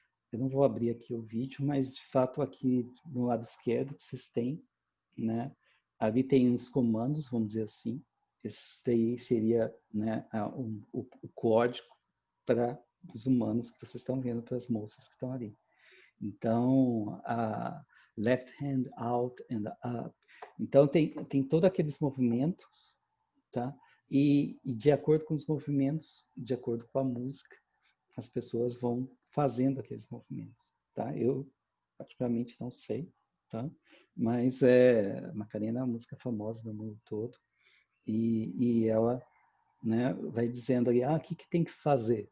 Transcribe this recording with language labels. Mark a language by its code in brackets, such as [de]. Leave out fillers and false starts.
[pt] Eu não vou abrir aqui o vídeo, mas de fato aqui no lado esquerdo vocês têm, né? Ali tem os comandos, vamos dizer assim, esse daí seria, né, o código para os humanos que vocês estão vendo, para as moças que estão ali. Então, [en] left hand out and up. [pt] Então, tem todos aqueles movimentos, tá? E de acordo com os movimentos, de acordo com a música, as pessoas vão fazendo aqueles movimentos, tá? Eu, particularmente, não sei, tá? Mas Macarena é uma música famosa no mundo todo e ela, né, vai dizendo aí, o que tem que fazer?